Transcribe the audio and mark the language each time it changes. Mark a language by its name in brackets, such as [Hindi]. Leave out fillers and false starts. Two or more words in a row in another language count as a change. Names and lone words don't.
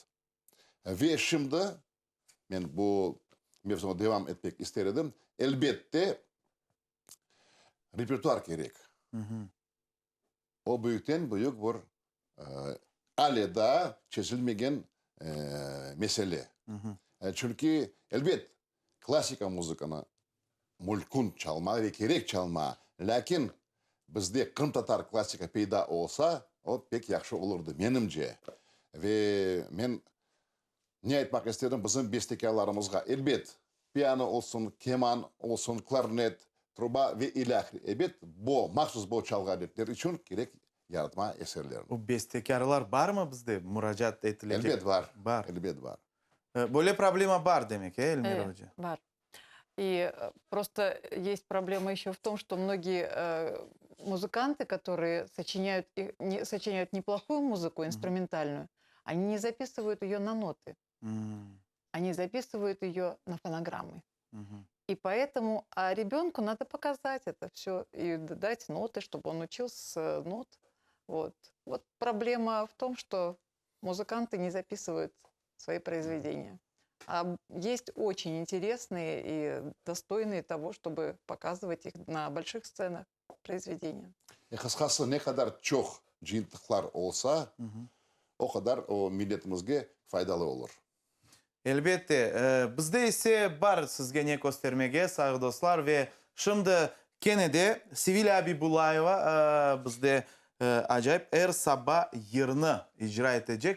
[Crimean Tatar] Ve şimdi ben bu mevzuma devam etmek isterim. Elbette repertuar gerek. O büyükten büyük bir aleda çözülmeyen mesele. Çünkü elbet klasika müzikana mülkün çalma ve gerek çalma. Lakin bizde Kırım Tatar klasika peyda olsa o pek yaxşı olurdu menimce. Ve men ne etmek istedim bizim bestekarlarımızga elbet piyano olsun, keman olsun, klarnet, truba ve ilahi. Elbet bu, mahsus bu çalgı aletleri için gerek yaratma eserlerini. O bestekarlar var mı bizde müracaat edilecek? Elbet var. Var. Elbet var. Böyle problema var demek Elmira Hoca. Бар. [Russian] И просто есть проблема еще в том, что многие музыканты, которые сочиняют неплохую музыку, инструментальную, они не записывают ее на ноты. Они записывают ее на фонограммы. И поэтому, а ребенку надо показать это все и дать ноты, чтобы он учил с нот. Вот. Вот проблема в том, что музыканты не записывают свои произведения. А есть очень интересные и достойные того, чтобы показывать их на больших сценах произведения. [Crimean Tatar] Kıskası ne kadar çok jintliklar olsa o kadar o milletimizge faydalı olur. Elbette. Bizde ise var sizge ne göstermege sağ dostlar ve şimdi Kenede Sivil Abibulayeva bizde acayip her sabah yerini icra edecek.